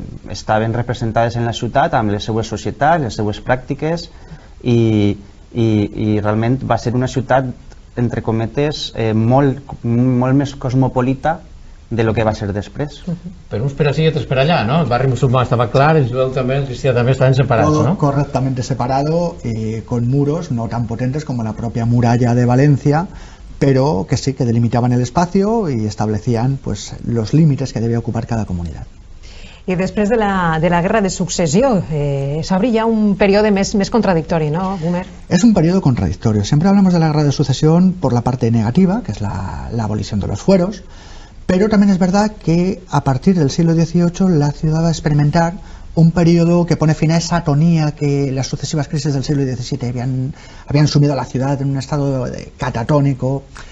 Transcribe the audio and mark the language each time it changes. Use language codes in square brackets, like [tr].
[ca] estaven representades en la ciutat amb les seues societats, les seues pràctiques i realment va ser una ciutat entre cometes molt més cosmopolita de lo que va ser després. Per uns per ací i altres per allà, ¿no? El barri musulmà estava clar, el jueu també, el cristià també estaven separats, [es] Todo [ca] ¿no? [es] correctamente separado y con muros no tan potentes como la propia muralla de Valencia, pero que sí, que delimitaban el espacio y establecían pues los límites que debía ocupar cada comunidad. [ca] I després de la Guerra de Successió s'obri ja un període més contradictori, ¿no, Gumer? [es] Es un periodo contradictorio. Siempre hablamos de la Guerra de Sucesión por la parte negativa, que es la abolición de los fueros, pero también es verdad que a partir del siglo XVIII la ciudad va a experimentar un periodo que pone fin a esa atonía que las sucesivas crisis del siglo XVII habían sumido a la ciudad en un estado catatónico.